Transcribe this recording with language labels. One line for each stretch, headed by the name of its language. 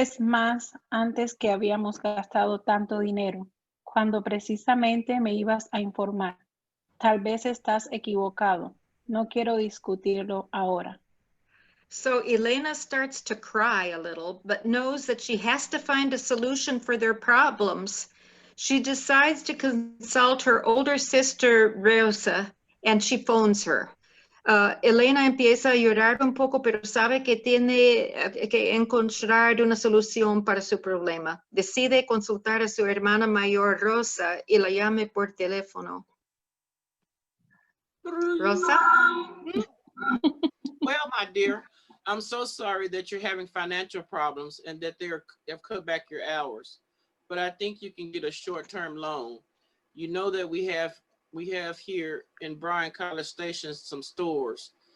Spanish: dijiste más antes que habíamos gastado tanto dinero, cuando precisamente me ibas a informar? Tal vez estás equivocado. No quiero discutirlo ahora.
English: So Elena starts to cry a little, but knows that she has to find a solution for their problems. She decides to consult her older sister, Rosa, and she phones her.
Spanish: Elena empieza a llorar un poco, pero sabe que tiene que encontrar una solución para su problema. Decide consultar a su hermana mayor, Rosa, y la llame por teléfono. Rosa?
English: Well, my dear, I'm so sorry that you're having financial problems and that they've cut back your hours. But I think you can get a short-term loan. You know that we have here in Bryan College Station some stores.